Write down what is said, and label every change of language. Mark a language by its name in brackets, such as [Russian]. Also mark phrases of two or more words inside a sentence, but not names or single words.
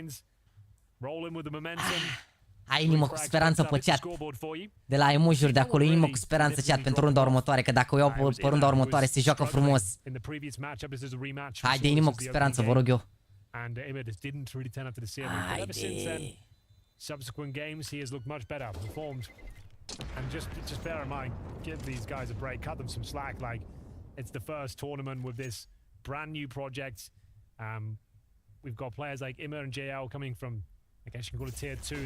[Romanian] Ai inimă cu speranță pe chat. De la emojuri de acolo, inimă cu speranță chat pentru runda următoare, că dacă o iau pe runda următoare se joacă frumos. Haide, inimă cu speranță, vă rog eu. Haide. [English] Subsequent games, he has looked much better, performed, and just bear in mind, give these guys a break, cut them some slack. Like, it's the first tournament with this brand new project. We've got players like Immer and JL coming from, I guess you can call it tier 2.